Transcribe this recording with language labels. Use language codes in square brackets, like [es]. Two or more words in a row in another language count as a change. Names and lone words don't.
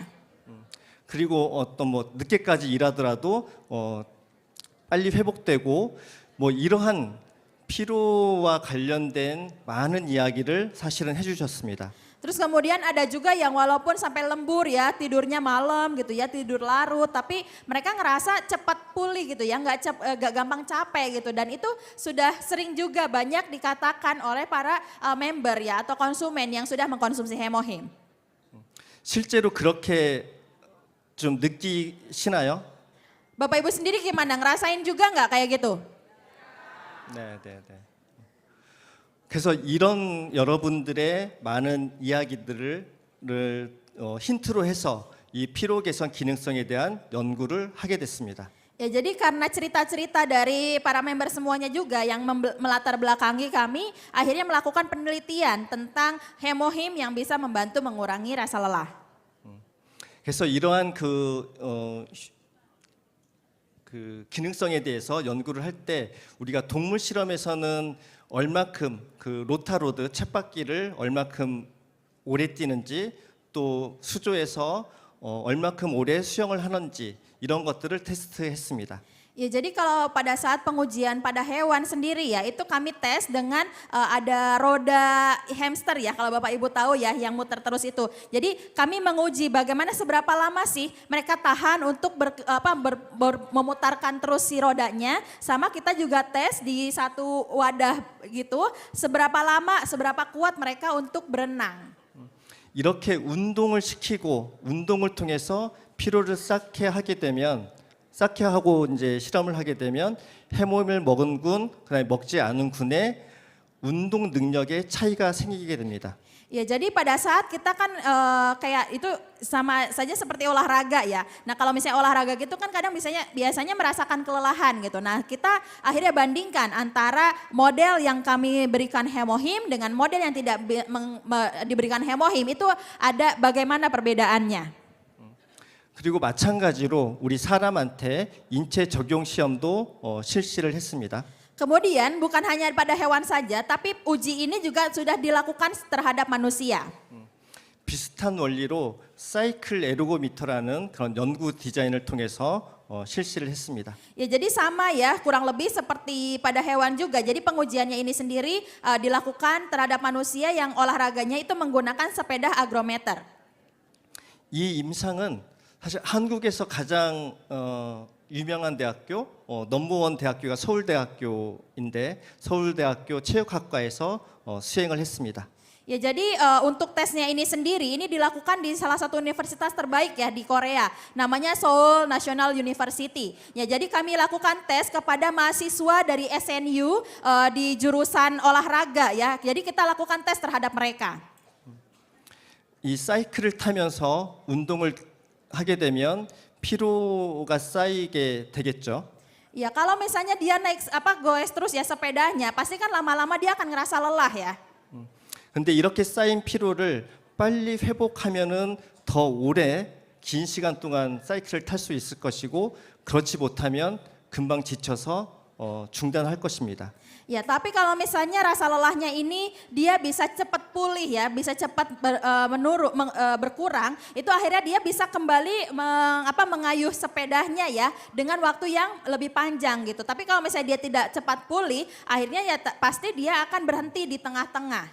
[ko] 그리고 어떤 뭐 늦게까지 일하더라도 빨리 회복되고 뭐 이러한 피로와 관련된 많은 이야기를 사실은 해주셨습니다. [id] Terus kemudian ada juga yang walaupun sampai lembur ya tidurnya malam gitu ya tidur larut tapi mereka ngerasa cepat pulih gitu ya nggak gampang capek gitu dan itu sudah sering juga banyak dikatakan oleh para member ya atau konsumen yang sudah mengkonsumsi hemohim. [ko] 실제로 그렇게 좀 느끼시나요? [id] Bapak Ibu sendiri gimana ngerasain juga nggak kayak gitu? [ko] 네. 그래서 이런 여러분들의 많은 이야기들을 힌트로 해서 이 피로 개선 기능성에 대한 연구를 하게 됐습니다. [id] Ya, jadi karena cerita-cerita dari para member semuanya juga yang melatar belakangi kami akhirnya melakukan penelitian tentang hemohim yang bisa membantu mengurangi rasa lelah. [ko] 그래서 이러한 그 기능성에 대해서 연구를 할 때 우리가 동물 실험에서는 얼마큼 그 로타로드 쳇바퀴를 얼마큼 오래 뛰는지 또 수조에서 얼마큼 오래 수영을 하는지 이런 것들을 테스트했습니다. [id] Ya, jadi kalau pada saat pengujian pada hewan sendiri ya, itu kami tes dengan ada roda hamster ya, kalau Bapak Ibu tahu ya, yang muter terus itu. Jadi kami menguji bagaimana seberapa lama sih mereka tahan untuk memutarkan terus si rodanya, sama kita juga tes di satu wadah gitu, seberapa lama, seberapa kuat mereka untuk berenang. [ko] 이렇게 운동을 시키고 운동을 통해서 피로를 쌓게 하게 되면 쌓게 하고 이제 실험을 하게 되면 해모임을 먹은 군, 그다음에 먹지 않은 군의 운동 능력에 차이가 생기게 됩니다. [id] Ya, jadi pada saat kita kan kayak itu sama saja seperti olahraga ya. Nah, kalau misalnya olahraga gitu kan kadang biasanya merasakan kelelahan gitu. Nah, kita akhirnya bandingkan antara model yang kami berikan hemohim dengan model yang tidak diberikan hemohim, itu ada bagaimana perbedaannya. [ko] 그리고 마찬가지로 우리 사람한테 인체 적용 시험도 실시를 했습니다. [id] Kemudian bukan hanya pada hewan saja, tapi uji ini juga sudah dilakukan terhadap manusia. [ko] 비슷한 원리로 사이클 에르고미터라는 그런 연구 디자인을 통해서 실시를 했습니다. [id] Ya, jadi sama ya, kurang lebih seperti pada hewan juga. Jadi pengujiannya ini sendiri dilakukan terhadap manusia yang olahraganya itu menggunakan sepeda agrometer. [ko] 이 임상은 사실 한국에서 가장 유명한 대학교, 넘버원 대학교가 서울대학교인데 서울대학교 체육학과에서 수행을 했습니다. [id] Ya, jadi untuk tesnya ini sendiri ini dilakukan di salah satu universitas terbaik ya di Korea, namanya Seoul National University. Ya, jadi kami lakukan tes kepada mahasiswa dari SNU di jurusan olahraga ya. Jadi kita lakukan tes terhadap mereka. [ko] 이 사이클을 타면서 운동을 하게 되면 피로가 쌓이게 되겠죠. [id] Ya, kalau misalnya dia naik goes terus ya sepedanya, pasti kan lama-lama dia akan ngerasa lelah ya. [ko] 근데 이렇게 쌓인 피로를 빨리 회복하면은 더 오래 긴 시간 동안 사이클을 탈 수 있을 것이고 그렇지 못하면 금방 지쳐서 중단할 것입니다. [id] Ya, tapi kalau misalnya rasa lelahnya ini dia bisa cepat pulih ya, bisa cepat berkurang, itu akhirnya dia bisa kembali mengayuh sepedanya ya dengan waktu yang lebih panjang gitu. Tapi kalau misalnya dia tidak cepat pulih, akhirnya ya pasti dia akan berhenti di tengah-tengah.